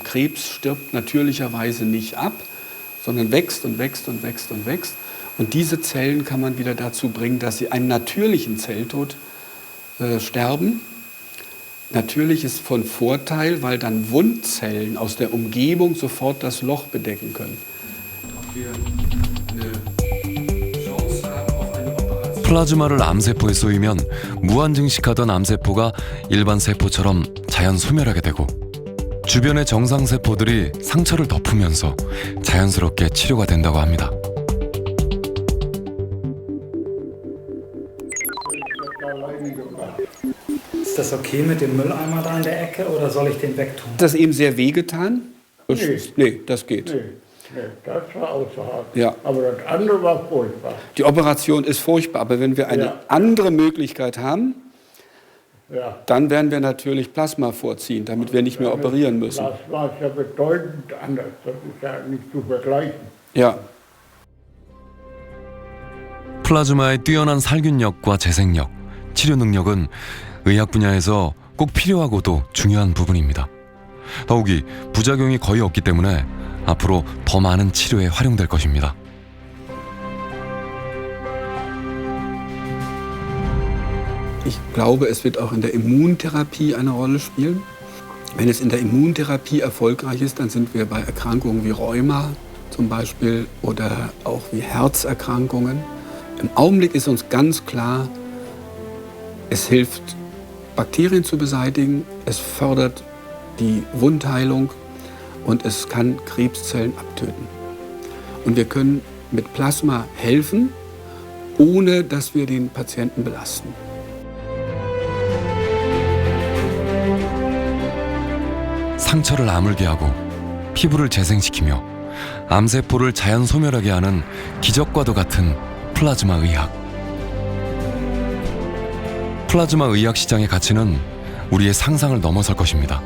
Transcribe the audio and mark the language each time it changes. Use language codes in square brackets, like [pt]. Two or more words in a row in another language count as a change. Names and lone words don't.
[de] Krebs stirbt natürlicherweise nicht ab, sondern wächst und wächst und wächst und wächst. Und diese Zellen kann man wieder dazu bringen, dass sie einen natürlichen Zelltod sterben. Natürlich ist von Vorteil, weil dann Wundzellen aus der Umgebung sofort das Loch bedecken können. [ko] 플라즈마를 암세포에 쏘이면 무한증식하던 암세포가 일반 세포처럼 자연 소멸하게 되고 주변의 정상세포들이 상처를 덮으면서 자연스럽게 치료가 된다고 합니다. [de] Ist das okay mit dem Mülleimer da in der Ecke oder soll ich den wegtun? Hat das eben sehr wehgetan? Nee, das geht. Nee, das war außerhalb. Ja. Aber das andere war furchtbar. Die Operation ist furchtbar, aber wenn wir eine andere Möglichkeit haben, dann werden wir natürlich Plasma vorziehen, damit wir nicht mehr operieren müssen. Das war ja bedeutend anders. Das ist ja nicht zu vergleichen. Ja. [ko] 플라즈마의 뛰어난 살균력과 재생력, 치료 능력은 의학 분야에서 꼭 필요하고도 중요한 부분입니다. 더욱이 부작용이 거의 없기 때문에 앞으로 더 많은 치료에 활용될 것입니다. [de] Ich glaube, es wird auch in der Immuntherapie eine Rolle spielen. Wenn es in der Immuntherapie erfolgreich ist, dann sind wir bei Erkrankungen wie Rheuma zum Beispiel oder auch wie Herzerkrankungen. Im Augenblick ist uns ganz klar, es hilft, Bakterien zu beseitigen, es fördert die Wundheilung und es kann Krebszellen abtöten. Und wir können mit Plasma helfen, ohne dass wir den Patienten belasten. [ko] 상처를 아물게 하고 피부를 재생시키며 암세포를 자연 소멸하게 하는 기적과도 같은 플라즈마 의학. 플라즈마 의학 시장의 가치는 우리의 상상을 넘어설 것입니다.